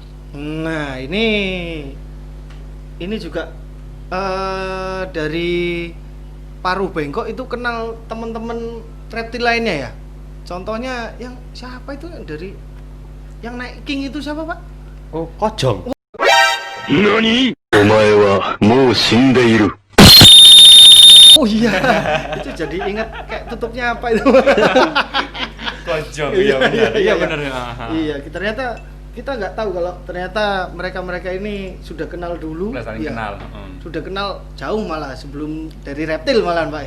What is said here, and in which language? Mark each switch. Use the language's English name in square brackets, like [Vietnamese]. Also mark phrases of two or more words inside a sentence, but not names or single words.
[Indonesian] Nah, ini juga dari paru bengkok itu kenal teman-teman reptil lainnya ya. Contohnya yang siapa itu yang naik king itu siapa, Pak? Oh, kojong. [Japanese] 何お前はもう死んでいる。 [Indonesian] Oh iya, itu jadi ingat kayak tutupnya apa itu? Kojong. Iya, Iya benar. iya, Iya iya. benar. Iya, ternyata kita nggak tahu kalau ternyata mereka ini sudah kenal dulu. Udah saling Iya. kenal. Sudah kenal jauh malah sebelum dari reptil malahan, Pak ya.